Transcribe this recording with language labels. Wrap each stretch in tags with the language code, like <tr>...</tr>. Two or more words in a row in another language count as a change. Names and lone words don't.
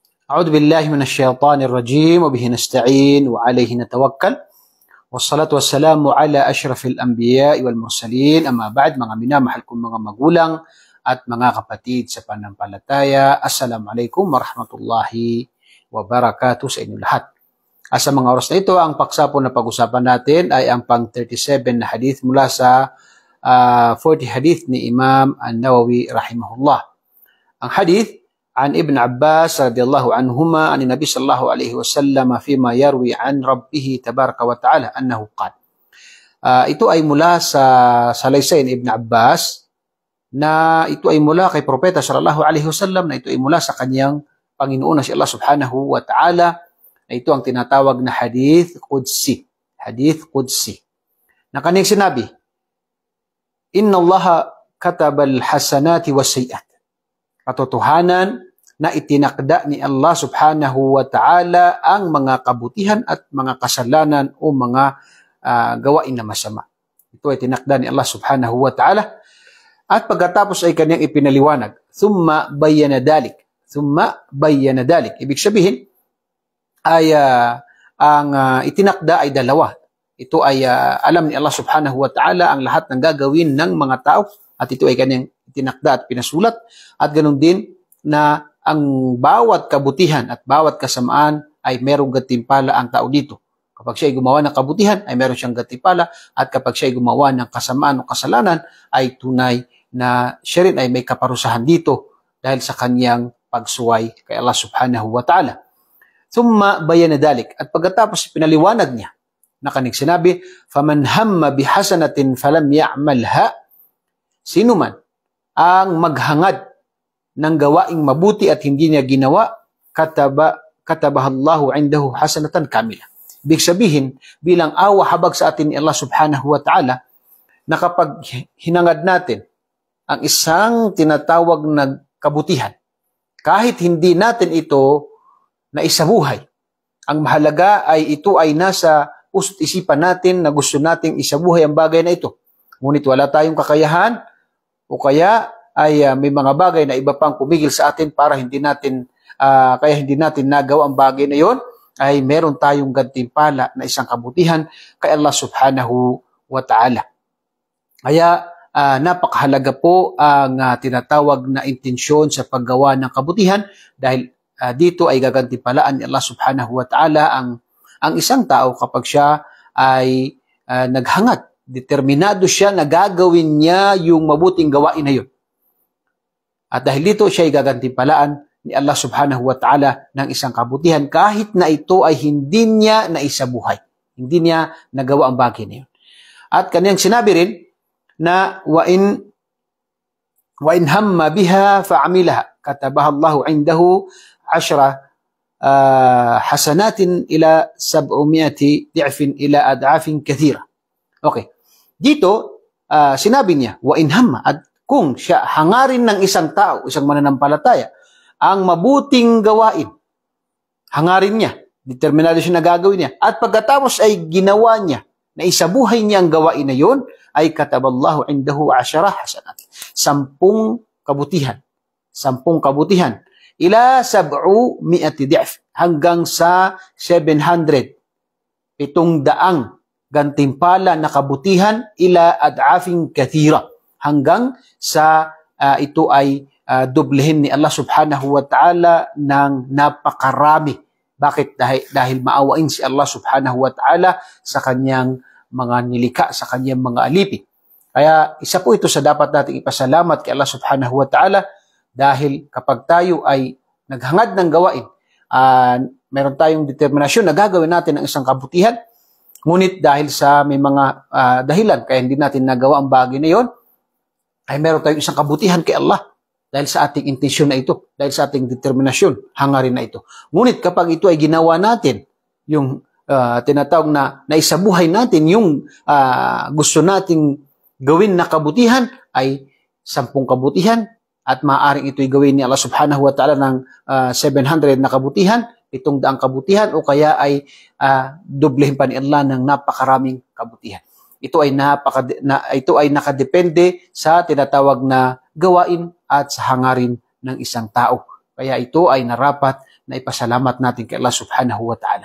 <ar>أعوذ بالله من الشيطان الرجيم وبه نستعين وعليه نتوكل والصلاة والسلام على أشرف الأنبياء والمرسلين أما بعد</ar> <tl>mga minamahal kong mga magulang at mga kapatid sa pananampalataya,</tl> <ar>السلام عليكم ورحمة الله وبركاته</ar> <tl>sa inyo lahat. Sa mga oras na ito, ang paksa po na pag-usapan natin ay ang pang 37 na hadith mula sa 40 hadith ni Imam An-Nawawi rahimahullah. Ang hadith</tl> <ar>عن ابن عباس رضي الله عنهما عن النبي صلى الله عليه وسلم فيما يروي عن ربه تبارك وتعالى أنه قال.</ar> <tl>Ito ay mula sa salaysay ni Ibn Abbas na ito ay mula kay Propeta</tl> <ar>صلى الله عليه وسلم,</ar> <tl>na ito ay mula sa kanyang Panginoon na si Allah</tl> <ar>سبحانه وتعالى,</ar> <tl>na ito ang tinatawag na</tl> <ar>حديث قدسي. حديث قدسي.</ar> <tl>Na kanyang sinabi,</tl> <ar>إن الله كتب الحسنات والسيئات.</ar> <tl>Katotohanan na itinakda ni Allah</tl> <ar>سبحانه وتعالى</ar> <tl>ang mga kabutihan at mga kasalanan o mga gawain na masama. Ito ay tinakda ni Allah</tl> <ar>سبحانه وتعالى.</ar> <tl>At pagkatapos ay kanyang ipinaliwanag.</tl> <ar>ثم بين ذلك. ثم بين ذلك.</ar> <tl>Ibig sabihin ay ang itinakda ay dalawa. Ito ay alam ni Allah</tl> <ar>سبحانه وتعالى</ar> <tl>ang lahat ng gagawin ng mga tao. At ito ay kanyang tinakda at pinasulat, at ganoon din na ang bawat kabutihan at bawat kasamaan ay merong gantimpala ang tao dito. Kapag siya ay gumawa ng kabutihan, ay meron siyang gantimpala, at kapag siya ay gumawa ng kasamaan o kasalanan, ay tunay na siya rin ay may kaparusahan dito dahil sa kanyang pagsuway kay Allah</tl> <ar>سبحانه وتعالى. ثم بين ذلك,</ar> <tl>at pagkatapos pinaliwanag niya na kanyang sinabi,</tl> <ar>فمن هم بحسنة فلم يعملها,</ar> <tl>sino man ang maghangad ng gawaing mabuti at hindi niya ginawa,</tl> <ar>كتبها الله عنده حسنة كاملة.</ar> <tl>Ibig sabihin, bilang awa habag sa atin ni Allah</tl> <ar>سبحانه وتعالى,</ar> <tl>na kapag hinangad natin ang isang tinatawag na kabutihan, kahit hindi natin ito na isabuhay, ang mahalaga ay ito ay nasa puso't isipan natin na gusto nating isabuhay ang bagay na ito. Ngunit wala tayong kakayahan, o kaya ay may mga bagay na iba pang pumigil sa atin para hindi natin nagawa ang bagay na yon, ay meron tayong gantimpala na isang kabutihan kay Allah</tl> <ar>سبحانه وتعالى.</ar> <tl>Kaya napakahalaga po ang tinatawag na intensyon sa paggawa ng kabutihan, dahil dito ay gagantimpalaan ni Allah</tl> <ar>سبحانه وتعالى</ar> <tl>ang isang tao kapag siya ay naghangad. Determinado siya na gagawin niya yung mabuting gawain na yun. At dahil dito siya ay gagantimpalaan ni Allah</tl> <ar>سبحانه وتعالى</ar> <tl>ng isang kabutihan kahit na ito ay hindi niya naisabuhay. Hindi niya nagawa ang bagay na yun. At kanyang sinabi rin na</tl> <ar>وإن هم بها فعملها كتبها الله عنده 10 حسنات إلى 700 ضعف إلى أضعاف كثيرة.</ar> <tl>Okay. Dito, sinabi niya,</tl> <ar>وإن هم,</ar> <tl>at kung siya hangarin ng isang tao, isang mananampalataya, ang mabuting gawain, hangarin niya, determinado siya na gagawin niya, at pagkatapos ay ginawa niya, na isabuhay niya ang gawain na yun, ay</tl> <ar>كتبها الله عنده 10 حسنات.</ar> <tl>10 kabutihan. 10 kabutihan.</tl> <ar>إلى 700 ضعف,</ar> <tl>hanggang sa 700. 700 gantimpala na kabutihan</tl> <ar>إلى أضعاف كثيرة,</ar> <tl>hanggang sa ito ay doblehin ni Allah</tl> <ar>سبحانه وتعالى</ar> <tl>ng napakarami. Bakit? Dahil maawain si Allah</tl> <ar>سبحانه وتعالى</ar> <tl>sa kanyang mga nilika, sa kanyang mga alipi. Kaya isa po ito sa dapat nating ipasalamat kay Allah</tl> <ar>سبحانه وتعالى,</ar> <tl>dahil kapag tayo ay naghangad ng gawain, meron tayong determinasyon na gagawin natin ang isang kabutihan, ngunit dahil sa may mga dahilan kaya hindi natin nagawa ang bagay na yon, ay meron tayong isang kabutihan kay Allah dahil sa ating intensyon na ito, dahil sa ating determinasyon, hangarin na ito. Ngunit kapag ito ay ginawa natin, yung tinatawag na naisabuhay natin yung gusto nating gawin na kabutihan, ay 10 kabutihan, at maaaring ito'y gawin ni Allah</tl> <ar>سبحانه وتعالى</ar> <tl>ng 700 na kabutihan, 700 kabutihan, o kaya ay doblehin pa ni Allah ng napakaraming kabutihan. Ito ay nakadepende sa tinatawag na gawain at sa hangarin ng isang tao. Kaya ito ay narapat na ipasalamat natin kay Allah</tl> <ar>سبحانه وتعالى.</ar>